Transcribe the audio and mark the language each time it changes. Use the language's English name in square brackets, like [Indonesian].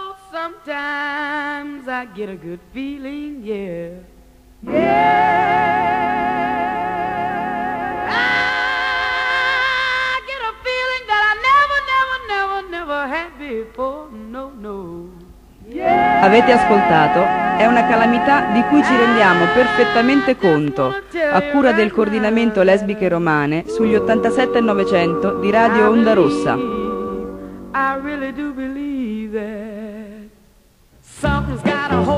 [English] Sometimes I get a good feeling, yeah. I get a feeling that I never, never, never, never had before, no, no. Yeah. [Italian] Avete ascoltato? È una calamità di cui ci rendiamo perfettamente conto, a cura del coordinamento Lesbiche Romane sugli 87 e 900 di Radio Onda Rossa. [English] I really do believe that something's got